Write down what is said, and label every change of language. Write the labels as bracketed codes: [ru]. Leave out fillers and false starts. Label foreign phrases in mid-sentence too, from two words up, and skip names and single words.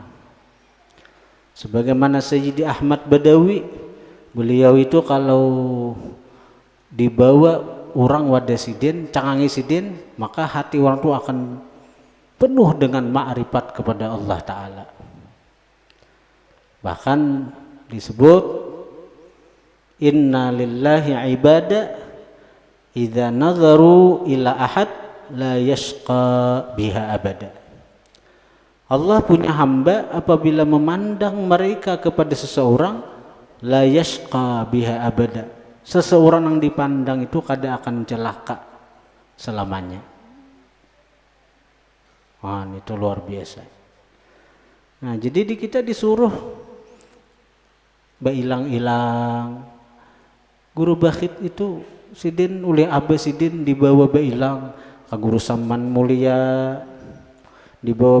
[bjn] Sebagaimana Sayyidi Ahmad Badawi, beliau itu kalau dibawa orang wadah sidin, cangangi sidin, maka hati orang itu akan penuh dengan ma'rifat kepada Allah Ta'ala. Bahkan disebut [ar] إن لله عبادا إذا نظروا إلى أحد لا يشقى بها أبدا. [bjn] Allah punya hamba apabila memandang mereka kepada seseorang, [ar] لا يشقى بها أبدا. [bjn] Seseorang yang dipandang itu kada akan celaka selamanya. Wah, itu luar biasa. Nah, jadi kita disuruh bailang-ilang. Guru bakhit itu sidin oleh Abah sidin dibawa bailang ka guru Saman mulia, dibawa